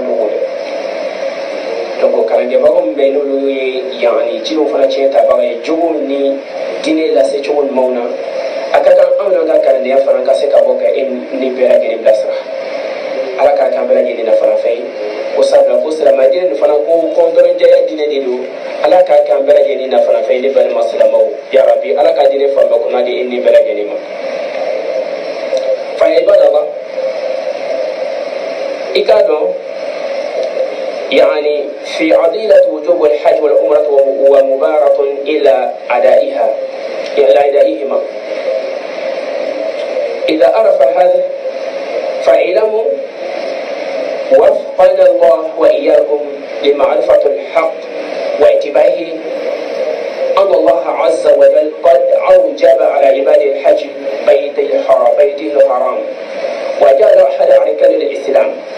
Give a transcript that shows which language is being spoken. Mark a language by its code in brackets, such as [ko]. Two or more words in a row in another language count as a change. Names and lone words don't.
[bm] dogo dɛ donc kalandenbagaw min bɛ yen n'olu ye yani cidenw fana tiɲɛ tabaga ye jogow ni diinɛ lase cogo ɲumanw na a ka kan anw n'an ka kalandenya fana ka se ka bɔ ka e ni bɛɛ lajɛlen bilasira ala k'a k'an bɛɛ lajɛlen na fana fɛ ye ko sabula ko silamɛden nin fana ko kɔntɔrɔjɛya diinɛ de don ala k'a k'an bɛɛ lajɛlen na fana fɛ ye ne balima silamɛw yarabi ala ka diinɛ fanba kunna di e ni bɛɛ lajɛlen ma fa ibadallah i k'a dɔn [ar] يعني في عضيلة وجوب الحج والعمرة ومبارة إلى أدائهما إذا عرف هذا فاعلموا وفقنا الله وإياكم لمعرفة الحق واتباعه أن الله عز وجل قد أوجب على عباده الحج بيته الحرام وجعل أحد أركان الإسلام